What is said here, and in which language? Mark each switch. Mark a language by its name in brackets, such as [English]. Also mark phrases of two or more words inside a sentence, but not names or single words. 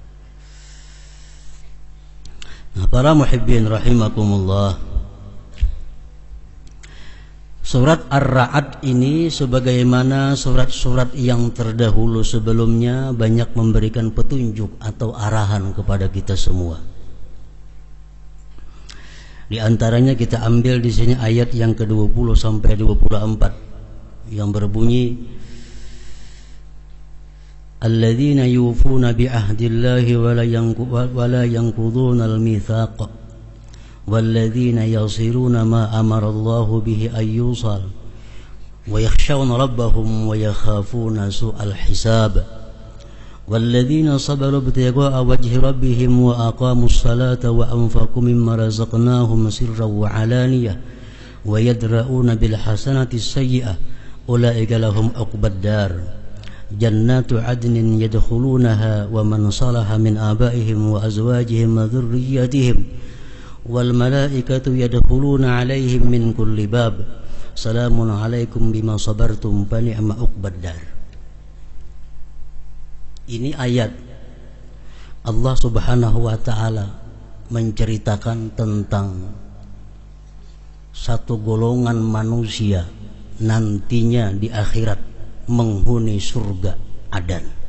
[Indonesian] Nah, para muhibbin rahimakumullah, surat Ar-Ra'd ini sebagaimana surat-surat yang terdahulu sebelumnya banyak memberikan petunjuk atau arahan kepada kita semua. Di antaranya kita ambil di sini ayat yang ke-20 sampai 24 yang berbunyi, [Arabic] الذين يوفون بعهد الله ولا ينقضون الميثاق والذين يصلون ما أمر الله به أن يوصل ويخشون ربهم ويخافون سوء الحساب والذين صبروا ابتغاء وجه ربهم وأقاموا الصلاة وأنفقوا مما رزقناهم سرا وعلانية ويدرءون بالحسنة السيئة أولئك لهم عقبى الدار جنات عدن يدخلونها ومن صلح من آبائهم وأزواجهم وذرياتهم والملائكة يدخلون عليهم من كل باب سلام عليكم بما صبرتم فنعم عقبى الدار. [Indonesian] Ini ayat Allah [Arabic] سبحانه وتعالى [Indonesian] menceritakan tentang satu golongan manusia nantinya di akhirat menghuni surga Adan.